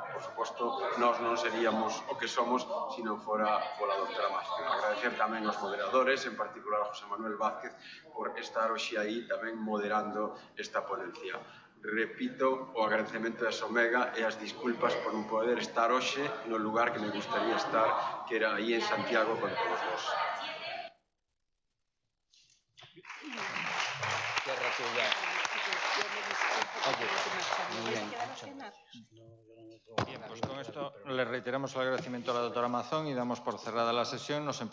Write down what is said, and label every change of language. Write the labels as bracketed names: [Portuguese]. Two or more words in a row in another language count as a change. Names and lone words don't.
[Galician] Por suposto, nós non seríamos o que somos se non fora pola doutora Mazón. Agradecer tamén aos moderadores, en particular a José Manuel Vázquez, por estar hoxe aí tamén moderando esta ponencia. Repito o agradecemento de Asomega e as disculpas por non poder estar hoxe no lugar que me gustaría estar, que era aí en Santiago con todos vos. [Spanish] Bien, pues con esto le reiteramos el agradecimiento a la doctora Mazón y damos por cerrada la sesión.